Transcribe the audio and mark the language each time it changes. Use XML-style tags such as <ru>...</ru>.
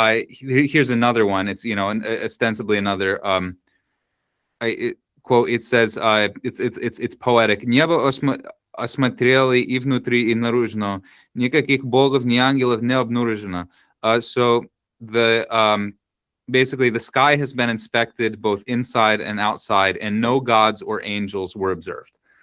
<en>Here's another one. It's, you know, ostensibly another quote. It says it's poetic.</en> <ru>Небо осмотрели и внутри, и наружно. Никаких богов, ни ангелов не обнаружено.</ru> <en>So the basically the sky has been inspected both inside and outside, and no gods or angels were observed.</en>